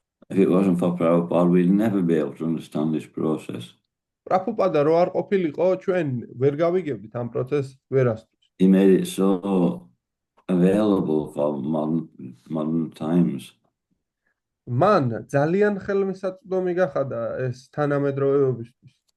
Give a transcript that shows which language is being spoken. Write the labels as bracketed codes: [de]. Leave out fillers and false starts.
[en] If it wasn't for Prabhupada, we'd never be able to understand this process. [ka] Prabhupada რო არ ყოფილიყო, ჩვენ ვერ გავიგებდით ამ პროცესს ვერასდროს. [en] He made it so available for modern times. [ka] მან ძალიან ხელმისაწვდომი გახადა ეს თანამედროვეობისთვის.